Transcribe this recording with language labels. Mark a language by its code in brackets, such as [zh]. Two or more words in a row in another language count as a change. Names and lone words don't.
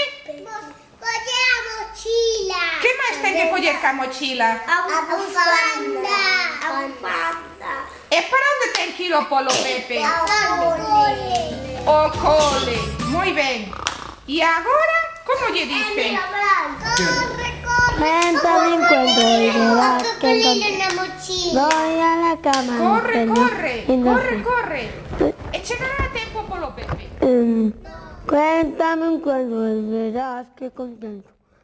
[gl] Colle a mochila. Que máis ten que coller ca mochila? A bufanda. E para onde ten que ir o Polo Pepe? Ao cole. O cole. Moi ben. E agora, como lle dicen? Corre. [es] Cuéntame un cuento y verás que [gl] Cocolilo na mochila. [es] voy a la cama. [gl] Corre. E chegará a tempo o Polo Pepe. [es] Cuéntame un cuento y verás que contento.